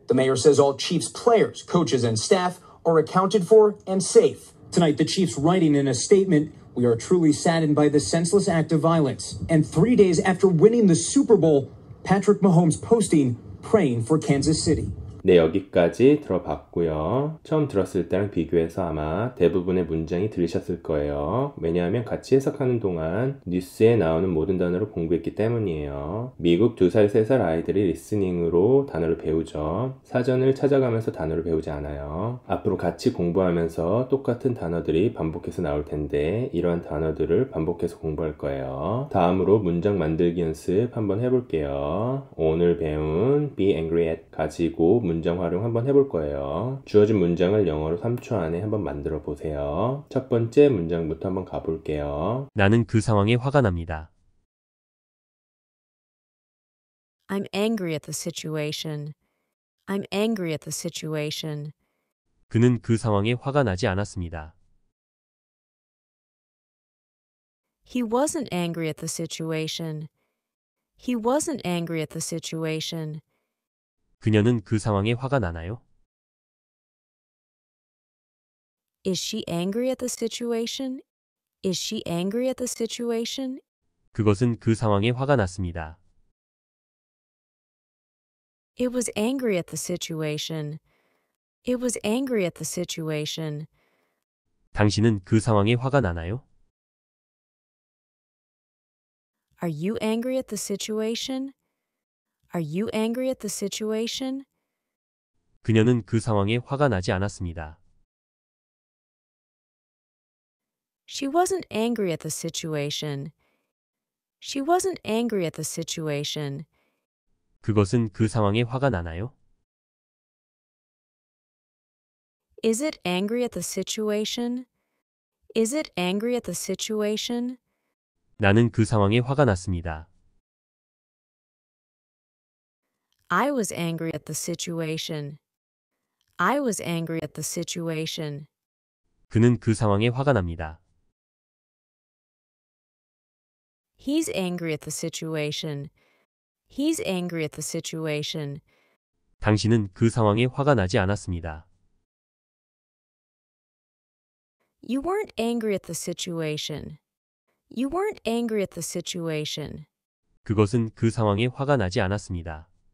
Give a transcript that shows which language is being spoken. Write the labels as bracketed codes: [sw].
[en] The mayor says all Chiefs players, coaches, and staff are accounted for and safe. Tonight, the Chiefs writing in a statement, "We are truly saddened by the senseless act of violence." And 3 days after winning the Super Bowl, Patrick Mahomes posting, praying for Kansas City. [ko] 네, 여기까지 들어봤고요. 처음 들었을 때랑 비교해서 아마 대부분의 문장이 들리셨을 거예요. 왜냐하면 같이 해석하는 동안 뉴스에 나오는 모든 단어를 공부했기 때문이에요. 미국 2살, 3살 아이들이 리스닝으로 단어를 배우죠. 사전을 찾아가면서 단어를 배우지 않아요. 앞으로 같이 공부하면서 똑같은 단어들이 반복해서 나올 텐데 이러한 단어들을 반복해서 공부할 거예요. 다음으로 문장 만들기 연습 한번 해볼게요. 오늘 배운 be angry at 가지고 문장 활용 한번 해볼 거예요. 주어진 문장을 영어로 3초 안에 한번 만들어 보세요. 첫 번째 문장부터 한번 가볼게요. 나는 그 상황에 화가 납니다. [en] I'm angry at the situation. I'm angry at the situation. [ko] 그는 그 상황에 화가 나지 않았습니다. [en] He wasn't angry at the situation. He wasn't angry at the situation. [ko] 그녀는 그 상황에 화가 나나요? [en] Is she angry at the situation? Is she angry at the situation? [ko] 그것은 그 상황에 화가 났습니다. [en] It was angry at the situation. It was angry at the situation. [ko] 당신은 그 상황에 화가 나나요? [en] Are you angry at the situation? Are you angry at the situation? [ko] 그녀는 그 상황에 화가 나지 않았습니다. [en] She wasn't angry at the situation. She wasn't angry at the situation. [ko] 그것은 그 상황에 화가 나나요? [en] Is it angry at the situation? Is it angry at the situation? [ko] 나는 그 상황에 화가 났습니다. [en] I was angry at the situation. I was angry at the situation. [ko] 그는 그 상황에 화가 납니다. [en] He's angry at the situation. He's angry at the situation. [ko] 당신은 그 상황에 화가 나지 않았습니다. [en] You weren't angry at the situation. You weren't angry at the situation. [ko] 그것은 그 상황에 화가 나지 않았습니다.